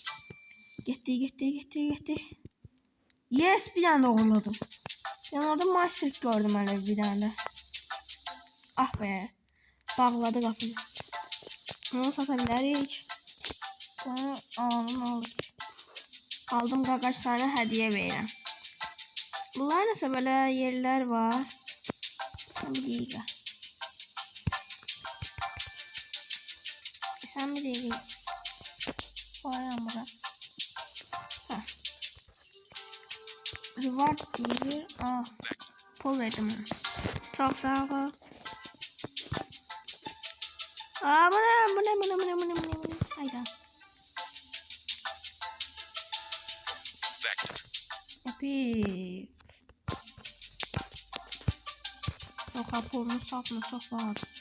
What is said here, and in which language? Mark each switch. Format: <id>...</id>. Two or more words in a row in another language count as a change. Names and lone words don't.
<tr>Gitti. Yes, bir tane okuladım. Yani orada master gördüm hele bir tane. Ah be. Bağladı kapıyı. Onu satabilirik. Onu alalım, ne olur.</tr> <az>Aldım kaç tane hediye verirəm. Bunlar nəsə belə yerlər var. Bir dəqiqə. Sən bir dəqiqə. Koyuram bura. Reward deyir. Pul verdim ona.</az> <tr>Çok sağ ol. Bu ne? Hayda. Vector. Epic. Yok pulunu satma çok var.</tr>